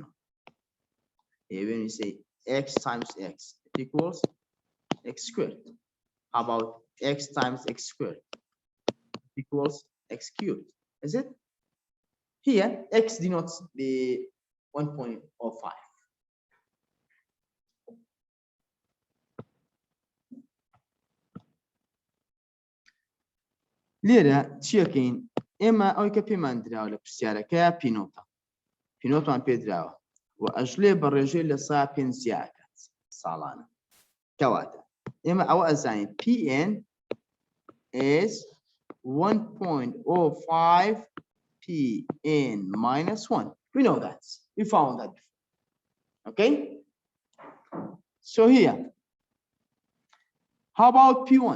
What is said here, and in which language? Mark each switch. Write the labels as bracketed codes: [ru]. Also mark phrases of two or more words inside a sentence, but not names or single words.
[en] Here when we say x times x, it equals x squared. How about x times x squared? It equals x cubed. Is it? Here, x denotes the 1.05. [ckb] لێرە چیەکەین ئێمە ئەوەی کە پێمان دراوە لە پرسیارەکە پینۆتە پینۆتمان پێ دراوە و ئەژلێ بە ڕێژەی لە سا پێنجیاکات ساڵانە کەواتە ئێمە ئەوە ئەزانین [en] Pn is 1.05 Pn minus 1. We know that. We found that before. Okay? So here, how about P1?